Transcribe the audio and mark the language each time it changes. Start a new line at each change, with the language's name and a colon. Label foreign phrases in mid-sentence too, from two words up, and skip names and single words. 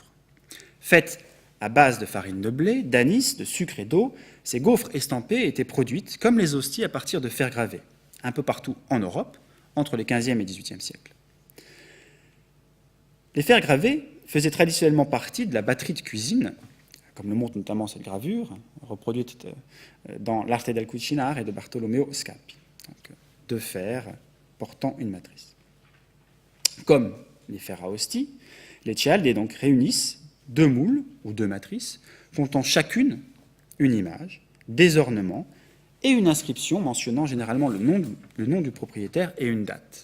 French: Faites à base de farine de blé, d'anis, de sucre et d'eau, ces gaufres estampées étaient produites comme les hosties à partir de fer gravés, un peu partout en Europe, entre les XVe et XVIIIe siècles. Les fers gravés faisaient traditionnellement partie de la batterie de cuisine, comme le montre notamment cette gravure, reproduite dans l'Arte del Cucinare de Bartolomeo Scapi. Donc, deux fers portant une matrice. Comme les fers à hostie, les cialde donc réunissent deux moules ou deux matrices, comptant chacune une image, des ornements et une inscription mentionnant généralement le nom du propriétaire et une date.